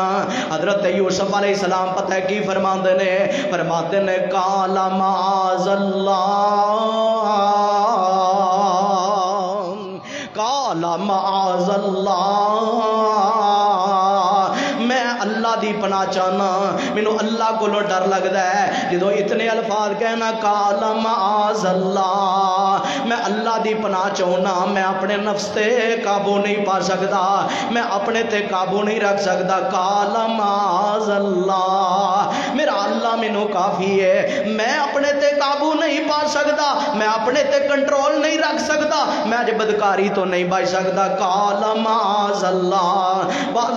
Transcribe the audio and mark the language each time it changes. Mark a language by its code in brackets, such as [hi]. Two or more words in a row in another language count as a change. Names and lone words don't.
[pa] حضرت یوسف علیہ السلام پتا ہے کی فرماتے نے [ar] قال معاذ الله, قال معاذ الله, [pa] میں اللہ اللہ دی پناہ چاہنا مینوں اللہ کو ڈر لگدا ہے جدوں اتنے الفاظ کہنا [ar] قال معاذ [pa] اللہ میں اللہ دی پناہ چاہنا میں اپنے نفس تے قابو نہیں پا سکدا میں اپنے تے قابو نہیں رکھ سکدا [ar] قال معاذ اللہ [pa] میرا اللہ مینوں کافی ہے میں اپنے تے قابو نہیں پا سکدا میں اپنے تے کنٹرول نہیں رکھ سکدا میں اج بدکاری تو نہیں بچ سکدا [ar] قال معاذ اللہ [pa] بعض